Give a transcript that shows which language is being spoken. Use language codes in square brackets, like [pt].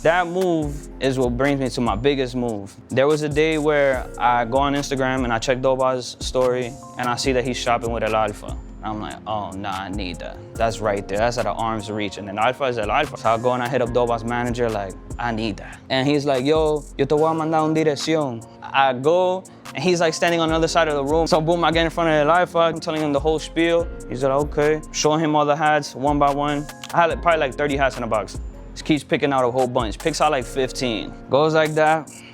[en] That move is what brings me to my biggest move. There was a day where I go on Instagram and I check Doba's story and I see that he's shopping with El Alfa. I'm like, oh, nah, I need that. That's right there, that's at an arm's reach. And then Alfa is El Alfa. So I go and I hit up Doba's manager like, I need that. And he's like, [es] yo te voy a mandar un dirección. [en] I go, and he's like standing on the other side of the room. So boom, I get in front of El Alfa, I'm telling him the whole spiel. He's like, okay. Showing him all the hats, one by one. I had probably like 30 hats in the box. Just keeps picking out a whole bunch. Picks out like 15. Goes like that.